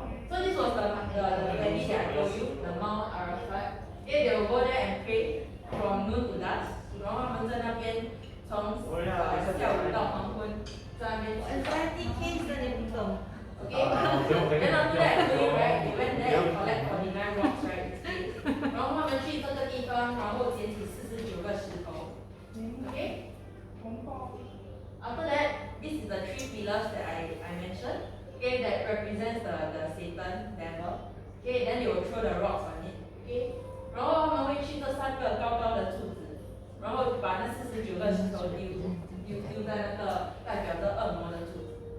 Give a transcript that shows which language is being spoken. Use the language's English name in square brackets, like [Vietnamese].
[English] So this was the valley that I told you, the Mount Arafat. Okay, they will go there and pray from noon to dusk. [Chinese] 然后他们在那边从下午到黄昏，在那边。 NTK 真的不懂。 [English] Okay, then after that, I told you right, they went there and collect 49 rocks, right? [Chinese] 然后他们去这个地方，然后捡起49个石头。 [English] Okay. After that, this is the 3 pillars that I mentioned. Okay, that represents the Satan devil. Okay, then they will throw the rocks on it. [Chinese] Okay, 然后他们会去这3个高高的柱子，然后把那49个石头丢在那个代表着恶魔的柱子。